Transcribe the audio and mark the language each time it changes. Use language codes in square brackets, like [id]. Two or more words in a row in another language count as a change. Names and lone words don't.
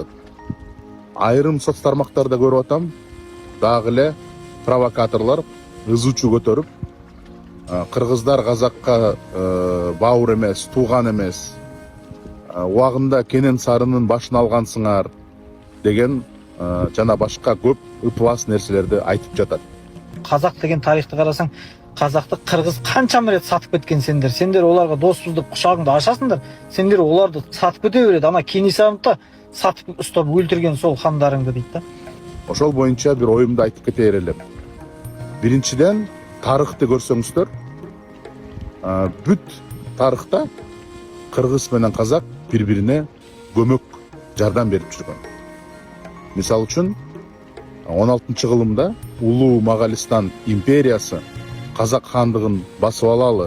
[ky] Айрым соц тармактарда көрүп атам, дагы эле провокаторлор ыз учу көтөрүп, кыргыздар казакка бауыр эмес, тууган эмес, убагында Кенен Сарынын башын алгансыңар деген жана башка көп ытыбас нерселерди айтып жатат. [kk] Қазақ деген тарихты қарасаң, қазақты қырғыз қаншама рет сатып кеткен сендер оларға доспыз деп құшағыңды ашасыңдар, сендер оларды сатып кете береді. Ана Кенесарыны сатып ұстап өлтірген сол хандарыңды дейді да. [ky] Ошол боюнча бир оюмду айтып кетейин эле. Биринчиден, тарыхты көрсөңүздөр, бүт тарыхта кыргыз менен казак бири-бирине көмөк жардам берип жүргөн. Мисалы үчүн 16-кылымда Улуу Моголистан империясы казак хандыгын басып алалы,